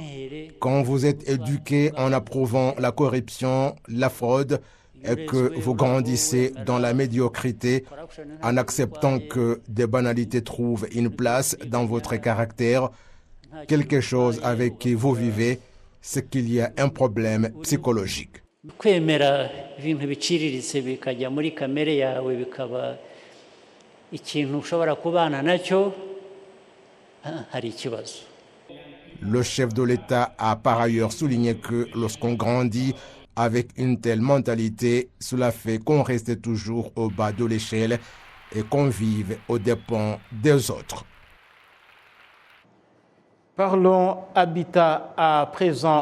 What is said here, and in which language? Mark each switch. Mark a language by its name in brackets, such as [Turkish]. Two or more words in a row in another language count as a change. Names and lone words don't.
[French] Quand vous êtes éduqué en approuvant la corruption, la fraude, et que vous grandissez dans la médiocrité, en acceptant que des banalités trouvent une place dans votre caractère, quelque chose avec qui vous vivez, c'est qu'il y a un problème psychologique. [Kinyarwanda] Kwemera ibintu biciriritse bikajya muri kamere yawe bikaba ikintu ushobora kubana nacyo hari ikibazo. [French] Le chef de l'État a par ailleurs souligné que lorsqu'on grandit avec une telle mentalité, cela fait qu'on reste toujours au bas de l'échelle et qu'on vive aux dépens des autres. Parlons habitat à présent.